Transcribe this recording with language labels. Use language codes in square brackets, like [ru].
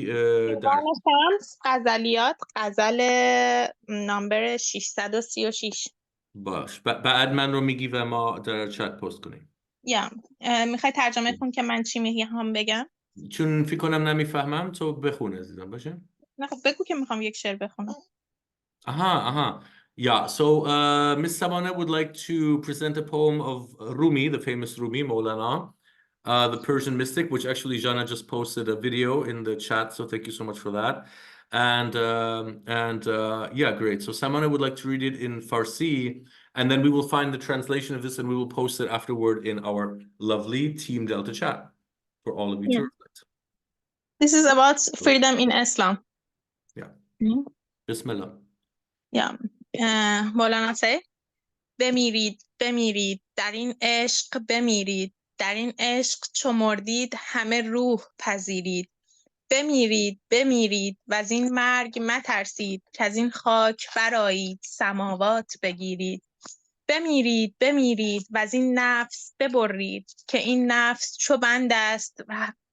[fa] دیوان شمس غزلیات غزل نامبر 636. باش بعد من رو میگی و ما در چت پست کنیم. میخوای ترجمه کن که من چی میخوام بگم؟ چون فکر کنم نمیفهمم تو بخون عزیزم باشه؟ نه خب بگو که میخوام یک شعر بخونم. [en] Yeah, so Miss Samana would like to present a poem of Rumi, the famous Rumi, Maulana, the Persian mystic, which actually Jana just posted a video in the chat, so thank you so much for that. And yeah, great. So Samana would like to read it in Farsi, and then we will find the translation of this and we will post it afterward in our lovely Team Delta chat for all of you to reflect. This is about freedom in Islam. Yeah. Bismillah. [fa] مولانا say بمیرید بمیرید در این عشق بمیرید در این عشق چو مردید همه روح پذیرید بمیرید بمیرید وز این مرگ مترسید کز این خاک برآیید سماوات بگیرید بمیرید بمیرید وز این نفس ببرید که این نفس چو بند است و